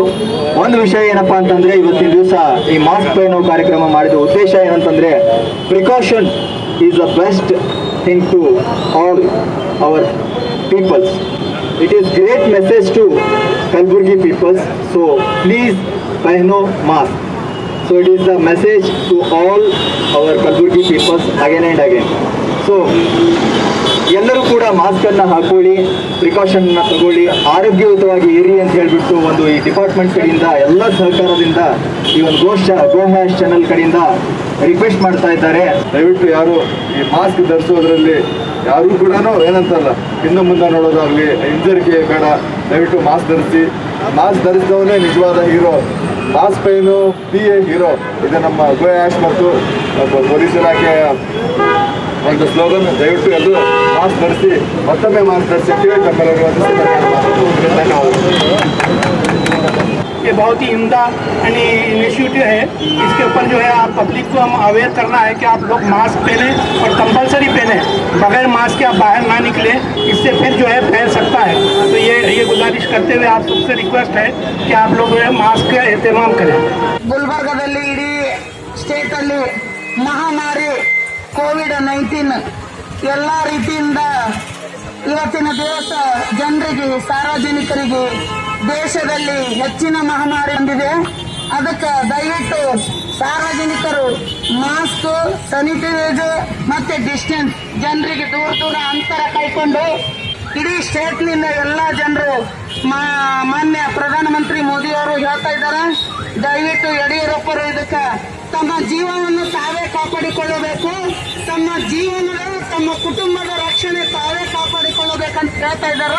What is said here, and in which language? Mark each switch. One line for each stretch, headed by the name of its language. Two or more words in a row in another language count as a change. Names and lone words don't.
Kannada: ಒಂದು ವಿಷಯ ಏನಪ್ಪಾ ಅಂತಂದ್ರೆ, ಇವತ್ತಿನ ದಿವಸ ಈ ಮಾಸ್ಕ್ ಪಹನೋ ಕಾರ್ಯಕ್ರಮ ಮಾಡಿದ ಉದ್ದೇಶ ಏನಂತಂದ್ರೆ,
English: precaution is the best thing to all our peoples. It is great message to Kalaburagi peoples. So please pahno mask. So it is the message to all our Kalburgi peoples again and again.
Kannada: So ಎಲ್ಲರೂ ಕೂಡ ಮಾಸ್ಕನ್ನು ಹಾಕೊಳ್ಳಿ, ಪ್ರಿಕಾಷನ್ನ ತಗೊಳ್ಳಿ, ಆರೋಗ್ಯಯುತವಾಗಿ ಇರಿ ಅಂತ ಹೇಳಿಬಿಟ್ಟು ಒಂದು ಈ ಡಿಪಾರ್ಟ್ಮೆಂಟ್ ಕಡೆಯಿಂದ ಎಲ್ಲ ಸಹಕಾರದಿಂದ ಈ ಒಂದು ಗೋ ಹ್ಯಾಶ್ ಚಾನಲ್ ಕಡೆಯಿಂದ ರಿಕ್ವೆಸ್ಟ್ ಮಾಡ್ತಾ ಇದ್ದಾರೆ. ದಯವಿಟ್ಟು ಯಾರು ಈ ಮಾಸ್ಕ್ ಧರಿಸೋದ್ರಲ್ಲಿ ಯಾರೂ ಕೂಡ ಏನಂತಲ್ಲ ಹಿಂದೆ ಮುಂದೆ ನೋಡೋದಾಗಲಿ ಹಿಂಜರಿಕೆ ಬೇಡ. ದಯವಿಟ್ಟು ಮಾಸ್ಕ್ ಧರಿಸಿ. ಮಾಸ್ಕ್ ಧರಿಸಿದವನೇ ನಿಜವಾದ ಹೀರೋ.
English: Mask painu be a hero.
Kannada: ಇದು ನಮ್ಮ ಗೋ ಹ್ಯಾಶ್ ಮತ್ತು ಪೊಲೀಸ್ ಇಲಾಖೆಯ ಒಂದು ಸ್ಲೋಗನ್. ದಯವಿಟ್ಟು ಎಲ್ಲರೂ ಮಾಸ್ಕ್ ಧರಿಸಿ, ಮತ್ತೊಮ್ಮೆ ಮಾಸ್ಕ್ ಧರಿಸಿ ಅಂತ ಹೇಳಿ ತಮ್ಮೆಲ್ಲರಿಗೂ ಧನ್ಯವಾದಗಳು.
Hindi: ये बहुत ही उम्दा इनिशिएटिव है. इसके ऊपर जो है आप पब्लिक को हम अवेयर करना है कि आप लोग मास्क पहने और कंपलसरी पहने. बगैर मास्क के आप बाहर ना निकले, इससे फिर जो है फैल सकता है. तो ये गुजारिश करते हुए आप सबसे रिक्वेस्ट है कि आप लोग जो है मास्क का एहतमाम करें.
Kannada: ಗುಲ್ಬರ್ಗದಲ್ಲಿ ಇಡೀ ಸ್ಟೇಟಲ್ಲಿ ಮಹಾಮಾರಿ ಕೋವಿಡ್-19 ಎಲ್ಲ ರೀತಿಯಿಂದ ಇವತ್ತಿನ ದಿವಸ ಜನರಿಗೆ, ಸಾರ್ವಜನಿಕರಿಗೆ ದೇಶದಲ್ಲಿ ಹೆಚ್ಚಿನ ಮಹಾಮಾರಿ ಬಂದಿದೆ. ಅದಕ್ಕೆ ದಯವಿಟ್ಟು ಸಾರ್ವಜನಿಕರು ಮಾಸ್ಕ್, ಸ್ಯಾನಿಟೈಸರ್ ಮತ್ತೆ ಡಿಸ್ಟೆನ್ಸ್, ಜನರಿಗೆ ದೂರ ಅಂತರ ಕೈಕೊಂಡು ಇಡೀ ಸ್ಟೇಟ್ನಿಂದ ಎಲ್ಲ ಜನರು ಮಾನ್ಯ ಪ್ರಧಾನಮಂತ್ರಿ ಮೋದಿ ಅವರು ಹೇಳ್ತಾ ಇದ್ದಾರೆ, ದಯವಿಟ್ಟು ಯಡಿಯೂರಪ್ಪರು ಇದಕ್ಕೆ ತಮ್ಮ ಜೀವನವನ್ನು ತಾವೇ ಕಾಪಾಡಿಕೊಳ್ಳಬೇಕು, ತಮ್ಮ ಜೀವನದ ತಮ್ಮ ಕುಟುಂಬದ ರಕ್ಷಣೆ ತಾವೇ ಕಾಪಾಡಿಕೊಳ್ಳಬೇಕಂತ ಹೇಳ್ತಾ ಇದ್ದಾರೆ.